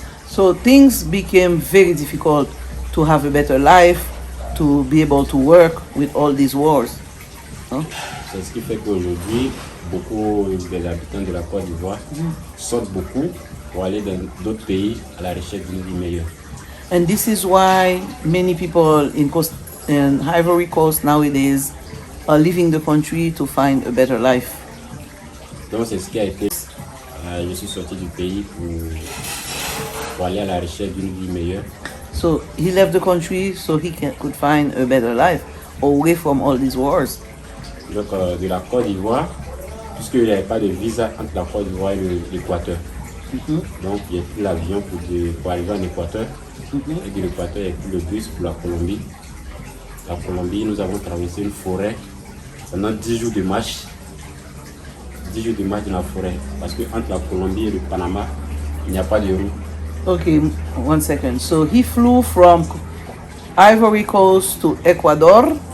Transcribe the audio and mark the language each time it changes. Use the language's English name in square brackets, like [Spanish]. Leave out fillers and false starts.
[English] So things became very difficult to have a better life, to be able to work with all these wars. Huh? [French] C'est ce qui fait qu'aujourd'hui, beaucoup des habitants de la Côte d'Ivoire sortent beaucoup pour aller dans d'autres pays à la recherche d'une vie meilleure. [English] And this is why many people in Ivory Coast nowadays are leaving the country to find a better life. [French] Donc c'est ce qui a été. Je suis sorti du pays pour aller à la recherche d'une vie meilleure. [English] So he left the country so he could find a better life away from all these wars. [French] Donc de la Côte d'Ivoire, puisqu'il n'y avait pas de visa entre la Côte d'Ivoire et l'Équateur. Donc, j'ai pris l'avion pour arriver en Équateur. Et de l'Équateur, j'ai pris le bus pour la Colombie. La Colombie, nous avons traversé une forêt pendant 10 jours de marche. 10 jours de marche dans la forêt. Parce que entre la Colombie et le Panama, il n'y a pas de route. [English] Okay, 1 second. So he flew from Ivory Coast to Ecuador.